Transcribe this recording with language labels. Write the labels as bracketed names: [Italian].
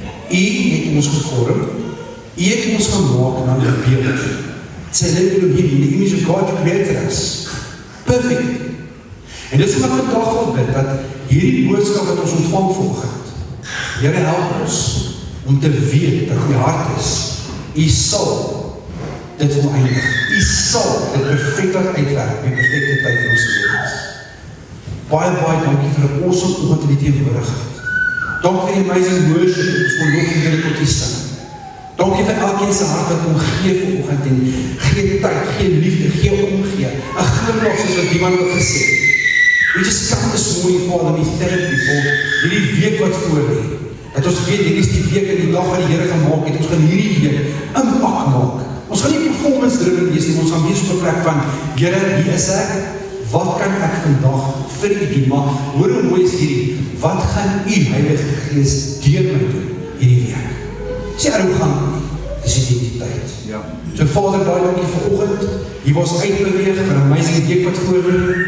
[Afrikaans] U het ons gevorm, U het ons gemaak en dan gebeeld. Sê net in die [English] image of God created us. [Afrikaans] Perfect. En dit is wat vandag wil bid, dat hierdie boodskap wat ons ontvang vanoggend, Here help ons om te weet dat U hart is. U sal dit voleindig. U sal dit perfect uitwerk, die perfecte tyd in ons lewens. Baie dankie vir 'n awesome oggend in die teenwoordigheid. Dankie vir die amazing worship, ons kon nog weer tot U sing. Dankie vir elkeen se hart wat omgee vanoggend en gee tyd, gee liefde, gee omgee. 'n Glimlag soos wat iemand het gesê. [English] We just come this morning, Father, we thank You for [Afrikaans] hierdie week wat voor lê. Dat ons weet, hierdie is die week en die dag wat die Here gemaak het. Ons gaan hierdie week impak maak. Ons gaan nie performance driven wees nie, ons gaan wees op 'n plek van, Here, hier is ek. Wat kan ek vandag vir U doen? Maar hoor hoe mooi is hierdie, wat gaan U, Heilige Gees, deur my doen hierdie week? Sê hoe gaan dis identiteit. Ja. So Vader, baie dankie vir oggend. U was uitbeweeg vir 'n amazing week wat voor lê.